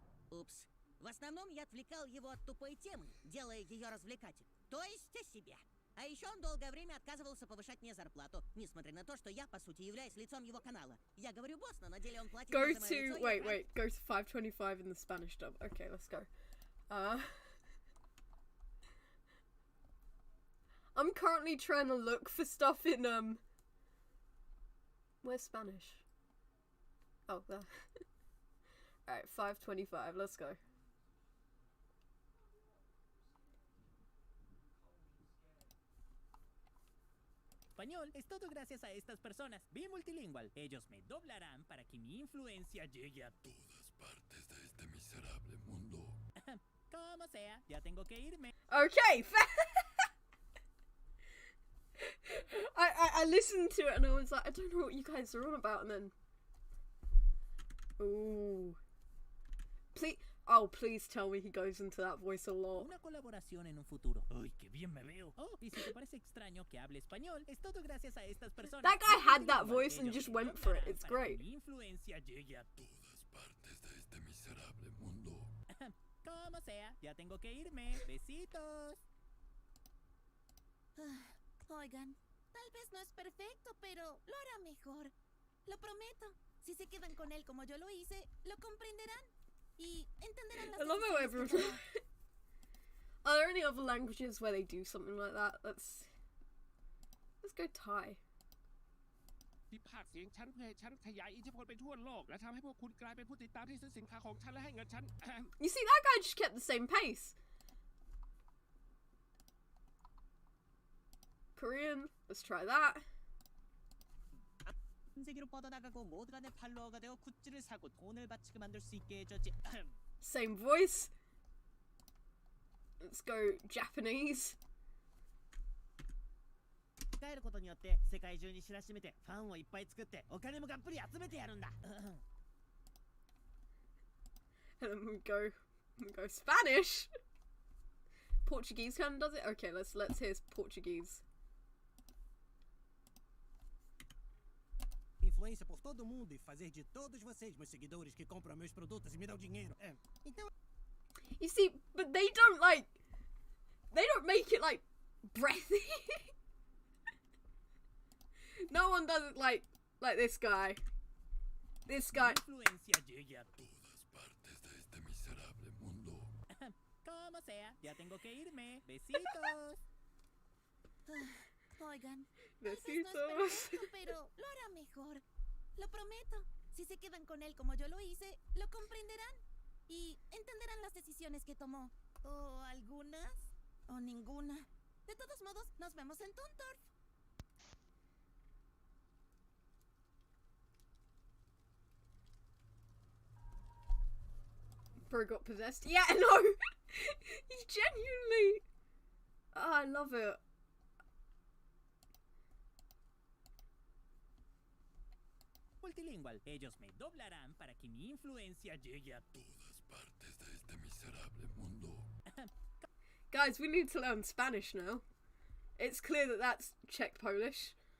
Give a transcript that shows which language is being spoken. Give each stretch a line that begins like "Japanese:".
Russian: Упс. В основном я отвлекал его от тупой темы, делая ее развлекательной. То есть о себе. А еще он долгое время отказывался повышать мне зарплату, несмотря на то, что я, по сути, являюсь лицом его канала. Я говорю босс, но на деле он платит
English: Go
Russian: за мое лицо.
English: wait, go to 525 in the Spanish dub. Okay, let's go. I'm currently trying to look for stuff in, where's Spanish? Oh, there. Alright, 525, let's go.
Spanish: español es todo gracias a estas personas. Multilingual. Ellos me doblarán para que mi influencia llegue a todas partes de este miserable mundo. Como sea, ya tengo que irme.
English: Okay, I listened to it and I was like, I don't know what you guys are on about, and then ooh, please tell me he goes into that voice a lot.
Spanish: Una colaboración en un futuro. Ay, qué bien me veo. Oh, y si te parece extraño que hable español, es todo gracias a estas personas.
English: That guy had that voice and just went for it. It's great.
Spanish: Mi influencia llegue a todas partes de este miserable mundo. Como sea, ya tengo que irme. Besitos. Oigan, tal vez no es perfecto, pero lo hará mejor. Lo prometo. Si se quedan con él como yo lo hice, lo comprenderán y entenderán las
English: I love how everyone. Are there any other languages where they do something like that? Let's go Thai.
Thai: ที่ภาคเสียงฉันเพื่อให้ฉันขยายอิทธิพลไปทั่วโลกและทำให้พวกคุณกลายเป็นผู้ติดตามที่ซื้อสินค้าของฉันและให้เงินฉัน
English: You see, that guy just kept the same pace. Korean. Let's try that.
Korean: 세계로 뻗어나가고 모두가 내 팔로워가 되어 굿즈를 사고 돈을 바치게 만들 수 있게 해줬지.
English: Same voice. Let's go Japanese.
Japanese: 使えることによって世界中に知らしめてファンをいっぱい作ってお金もがっぷり集めてやるんだ。
English: And then we go Spanish. Portuguese kind of does it. Okay, let's hear Portuguese.
Portuguese: Influência por todo mundo e fazer de todos vocês meus seguidores que compram meus produtos e me dão dinheiro. Então.
English: You see, but they don't make it like breathy. No one does it like this guy. This guy.
Spanish: Influencia llegue a todas partes de este miserable mundo. Como sea, ya tengo que irme. Besitos. Oigan, Besitos. tal vez no es perfecto, pero lo hará mejor. Lo prometo. Si se quedan con él como yo lo hice, lo comprenderán y entenderán las decisiones que tomó. O algunas, o ninguna. De todos modos, nos vemos en Toon Turf.
English: Bro got possessed. Yeah, no. He's genuinely. Oh, I love it. Multilingual.
Spanish: Ellos me doblarán para que mi influencia llegue a todas partes de este miserable mundo.
English: Guys, we need to learn Spanish now. It's clear that that's Czech Polish.